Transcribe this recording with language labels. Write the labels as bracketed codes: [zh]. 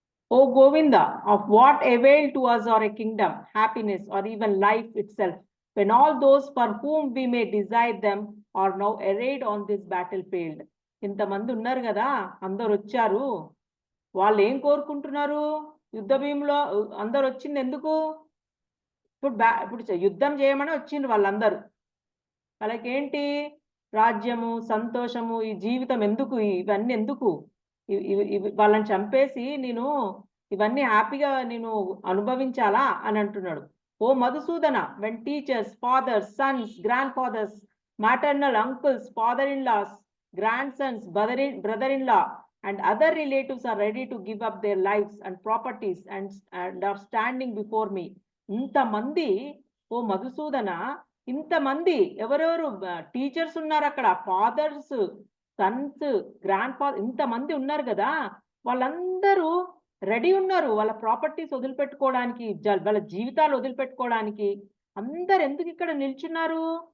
[en] ఓ Govinda, of what avail to us or a kingdom, happiness or even life itself, when all those for whom we may desire them are now arrayed on this battlefield. [te] ఇంతమంది ఉన్నారు కదా, అందరు వచ్చారు, వాళ్ళు ఏం కోరుకుంటున్నారు? యుద్ధ భూమిలో అందరు వచ్చింది ఎందుకు? ఇప్పుడు యుద్ధం చేయమని వచ్చిండ్రు వాళ్ళందరూ. వాళ్ళకేంటి? రాజ్యము, సంతోషము, ఈ జీవితం ఎందుకు? ఇవన్నీ ఎందుకు? వాళ్ళని చంపేసి నేను ఇవన్నీ హ్యాపీగా నేను అనుభవించాలా అని అంటున్నాడు. [en] ఓ Madhusudana, when teachers, fathers, sons, grandfathers, maternal uncles, father-in-laws, grandsons, brother-in-law and other relatives are ready to give up their lives and properties and are standing before me. [te] ఇంతమంది, ఓ మధుసూదన, ఇంతమంది ఎవరెవరు టీచర్స్ ఉన్నారు అక్కడ, ఫాదర్స్, సన్స్, గ్రాండ్ ఫాదర్, ఇంతమంది ఉన్నారు కదా, వాళ్ళందరూ ready ఉన్నారు వాళ్ళ ప్రాపర్టీస్ వదిలిపెట్టుకోవడానికి, వాళ్ళ జీవితాలు వదిలిపెట్టుకోవడానికి. అందరు ఎందుకు ఇక్కడ నిల్చున్నారు?